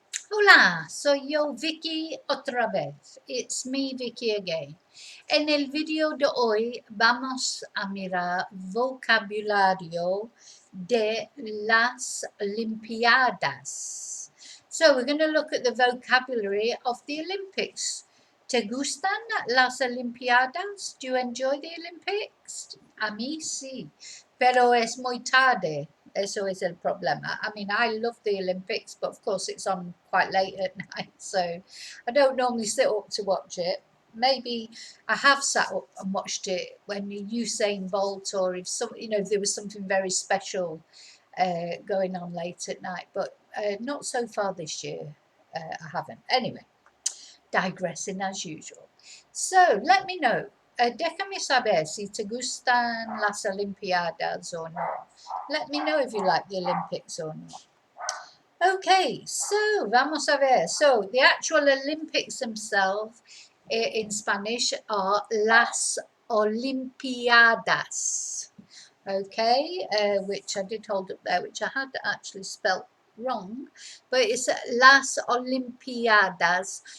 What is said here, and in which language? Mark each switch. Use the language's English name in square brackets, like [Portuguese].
[Spanish] Hola, soy yo Vicky otra vez. [English] It's me Vicky again. [Spanish] En el video de hoy vamos a mirar vocabulario de las Olympiadas. [English] So we're going to look at the vocabulary of the Olympics. [Spanish] ¿Te gustan las Olympiadas? [English] Do you enjoy the Olympics? [Spanish] A mí sí, pero es muy tarde. Eso es el problema. [English] I mean, I love the Olympics, but of course it's on quite late at night, so I don't normally sit up to watch it. Maybe I have sat up and watched it when Usain Bolt, or if if there was something very special going on late at night, but not so far this year. I haven't. Anyway, digressing as usual. So let me know. [Spanish] Déjame saber si te gustan las Olympiadas [English] or not. Let me know if you like the Olympics or not. Okay, so [Spanish] vamos a ver. [English] So the actual Olympics themselves in Spanish are las Olympiadas. Okay, which I did hold up there, which I had actually spelt wrong, but it's las Olympiadas.